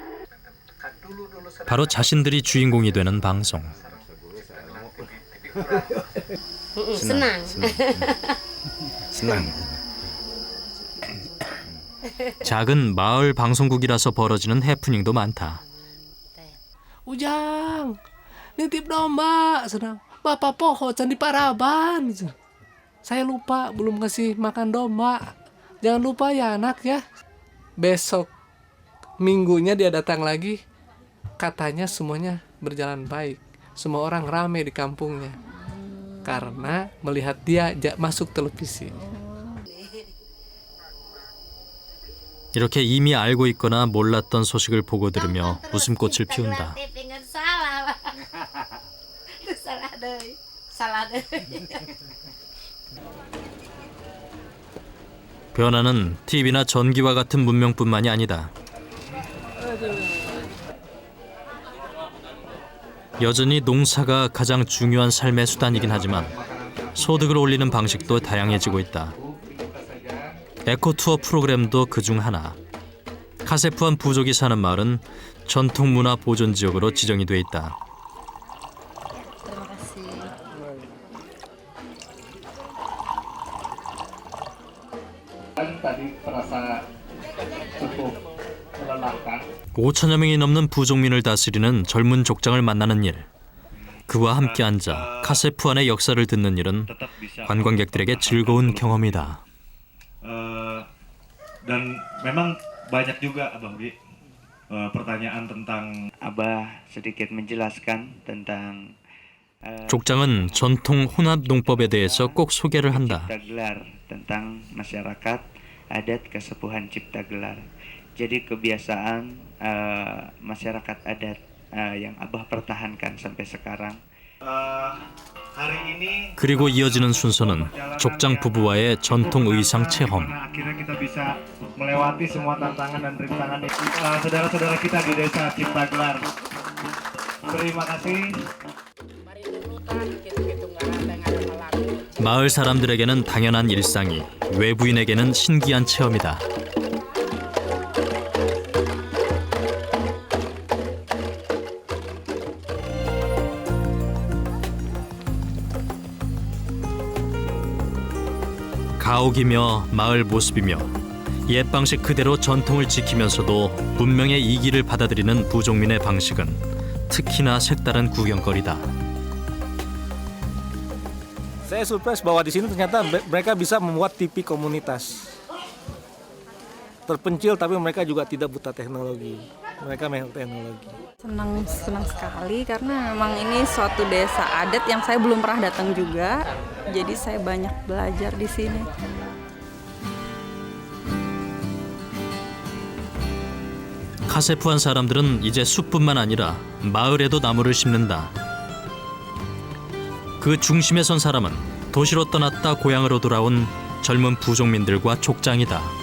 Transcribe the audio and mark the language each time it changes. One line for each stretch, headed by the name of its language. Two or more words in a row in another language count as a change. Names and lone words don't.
Korean: 바로 자신들이 주인공이 되는 방송.
Indonesian: Senang.
Korean: 작은 마을 방송국이라서 벌어지는 해프닝도 많다.
Indonesian: Ujang, nitip domba, senang. Bapak pohocan di Paraban. Saya lupa belum ngasih makan domba. Jangan lupa ya anak ya. Besok minggunya dia datang lagi. Katanya semuanya berjalan baik. Semua orang rame di kampungnya. Karena melihat dia masuk televisi.
Korean: 이렇게 이미 알고 있거나 몰랐던 소식을 보고 들으며 웃음꽃을 피운다. 변화는 TV나 전기와 같은 문명뿐만이 아니다. 여전히 농사가 가장 중요한 삶의 수단이긴 하지만 소득을 올리는 방식도 다양해지고 있다. 에코투어 프로그램도 그중 하나. 카세프한 부족이 사는 마을은 전통문화 보존지역으로 지정이 돼 있다.
Indonesian: Tadi terasa cukup melelahkan.
Korean: 5천여 명이 넘는 부족민을 다스리는 젊은 족장을 만나는 일. 그와 함께 앉아 카세프안의 역사를 듣는 일은 관광객들에게 즐거운 경험이다.
Indonesian: Dan memang banyak juga Abah Bi pertanyaan tentang Abah sedikit menjelaskan tentang
Korean: 족장은 전통 혼합 농법에 대해서 꼭 소개를 한다.
Indonesian: cipta gelar tentang masyarakat adat kesepuhan cipta gelar. Jadi kebiasaan masyarakat adat yang Abah pertahankan sampai sekarang. hari ini
Korean: 그리고 이어지는 순서는 족장 부부와의 전통 의상 체험.
Indonesian: akhirnya kita bisa melewati semua tantangan dan rintangan saudara-saudara kita di desa Cipta Gelar. Terima kasih.
Korean: 마을 사람들에게는 당연한 일상이 외부인에게는 신기한 체험이다. 가옥이며 마을 모습이며 옛 방식 그대로 전통을 지키면서도 문명의 이기를 받아들이는 부족민의 방식은 특히나 색다른 구경거리다.
Indonesian: Saya surprise bahwa di sini ternyata mereka bisa membuat TV komunitas. Terpencil tapi mereka juga tidak buta teknologi. Mereka memang teknologi. Senang sekali karena memang ini suatu desa adat yang saya belum pernah datang juga. Jadi saya banyak belajar di sini.
Korean: 카세프한 사람들은 이제 숲뿐만 아니라 마을에도 나무를 심는다. 그 중심에 선 사람은 도시로 떠났다 고향으로 돌아온 젊은 부족민들과 족장이다.